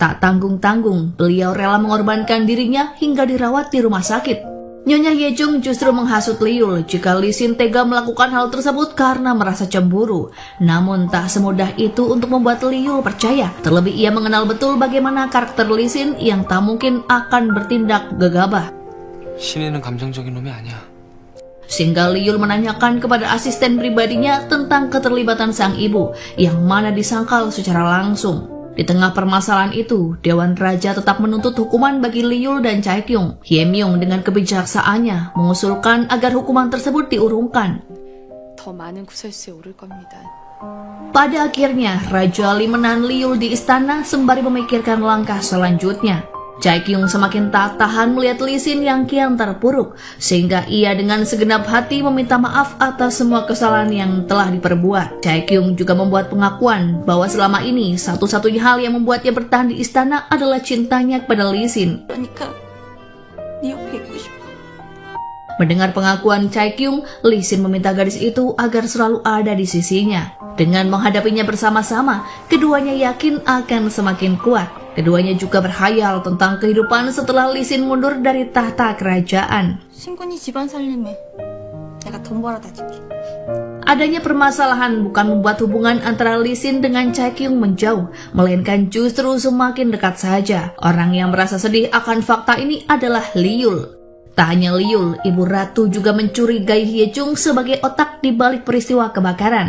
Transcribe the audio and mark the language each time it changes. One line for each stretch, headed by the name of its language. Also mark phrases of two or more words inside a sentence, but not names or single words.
Indonesian: Tak tanggung-tanggung, beliau rela mengorbankan dirinya hingga dirawat di rumah sakit. Nyonya Hyejung justru menghasut Liul jika Lisin tega melakukan hal tersebut karena merasa cemburu. Namun tak semudah itu untuk membuat Liul percaya. Terlebih ia mengenal betul bagaimana karakter Lisin yang tak mungkin akan bertindak gegabah.
Korean: 신이는 감정적인 놈이 아니야.
Indonesian: sehingga Liul menanyakan kepada asisten pribadinya tentang keterlibatan sang ibu yang mana disangkal secara langsung. Di tengah permasalahan itu, Dewan Raja tetap menuntut hukuman bagi Liul dan Chaekyung. Hyemyung dengan kebijaksaannya mengusulkan agar hukuman tersebut diurungkan.
Korean: 더 많은 구설수에 오를 겁니다.
Indonesian: Pada akhirnya, Raja Lee menahan Liul di istana sembari memikirkan langkah selanjutnya. Chaekyung semakin tak tahan melihat Lee Sin yang kian terpuruk, sehingga ia dengan segenap hati meminta maaf atas semua kesalahan yang telah diperbuat. Chaekyung juga membuat pengakuan bahwa selama ini satu-satunya hal yang membuatnya bertahan di istana adalah cintanya kepada Lee Sin.
Korean: 그러니까 네 옆에 있고 싶어.
Indonesian: Mendengar pengakuan Chaekyung, Lee Sin meminta gadis itu agar selalu ada di sisinya. Dengan menghadapinya bersama-sama, keduanya yakin akan semakin kuat. Keduanya juga berhayal tentang kehidupan setelah Lee Sin mundur dari tahta kerajaan.
Korean: 신군이 집안 살림에 내가 돈 벌어다 줄게.
Indonesian: Adanya permasalahan bukan membuat hubungan antara Lee Sin dengan Chaekyung menjauh, melainkan justru semakin dekat saja. Orang yang merasa sedih akan fakta ini adalah Liul. Tak hanya Liul, Ibu Ratu juga mencurigai Hyejung sebagai otak di balik peristiwa kebakaran.